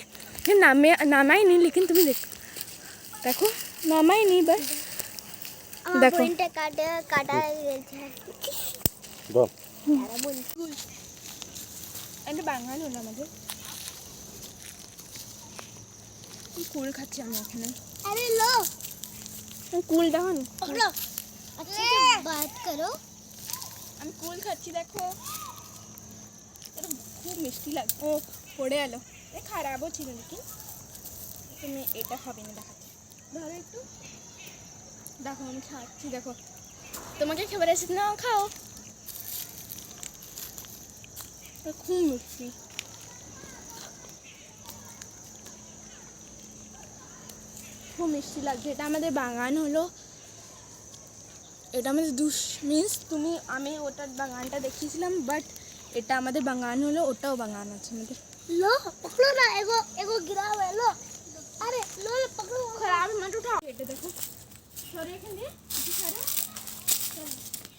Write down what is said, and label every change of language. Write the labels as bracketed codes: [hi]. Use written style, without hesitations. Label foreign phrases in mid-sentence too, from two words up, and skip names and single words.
[bn] নামাইনি, লেকিন তুমি দেখো নামাইনি, বাট দেখো এটা বাঙালি হলো আমাদের কুল খাচ্ছি আমি এখানে। [hi] अरे लो [bn] কুল দেখো না, [hi] अच्छे से बात करो। [bn] আমি কুল খাচ্ছি, দেখো এটা খুব মিষ্টি লাগে। ও পড়ে এলো, এ খারাপও ছিল, লেকিন তুমি এটা খাবে না। দেখাচ্ছি, ধরো একটু, দেখো আমি খাচ্ছি। দেখো তোমাকে খাবার এসে নাও, খাও, খুব মিষ্টি। খুব মিষ্টি লাগছে। এটা আমাদের বাগান হলো, এটা আমাদের মিন্স আমি ওটার বাগানটা দেখিয়েছিলাম, বাট এটা আমাদের বাগান হলো, ওটাও বাগান আছে আমাদের। [hi] लो पकड़ो ना, एगो एगो गिरा हुआ है, लो। अरे लो लो पकड़ो। खराब मत उठाओ। [bn] এটা দেখো, সরে এখানে, সরে।